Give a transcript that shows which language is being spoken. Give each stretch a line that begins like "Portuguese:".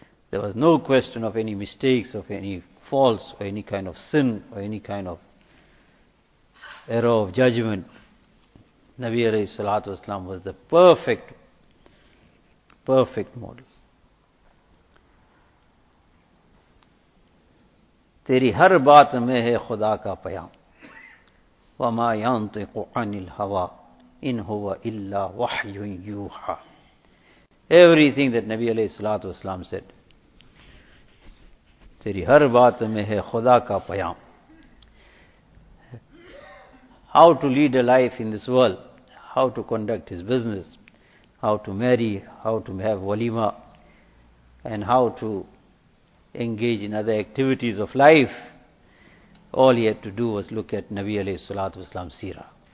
English: There was no question of any mistakes, of any faults, or any kind of sin, or any kind of error of judgment. Nabi alayhi salatu wasalam was the perfect model.
Urdu: تیری ہر بات میں ہے خدا کا پیام
Arabic: وما ينطق عن الهوى ان هو الا وحی یوحى.
English: Everything that Nabi علیہ الصلوۃ والسلام said,
Urdu: تیری ہر بات میں ہے خدا کا پیام.
English: How to lead a life in this world, how to conduct his business, how to marry, how to have walima, and how to engage in other activities of life, all he had to do was look at Nabi alayhi salatu wasalam seerah.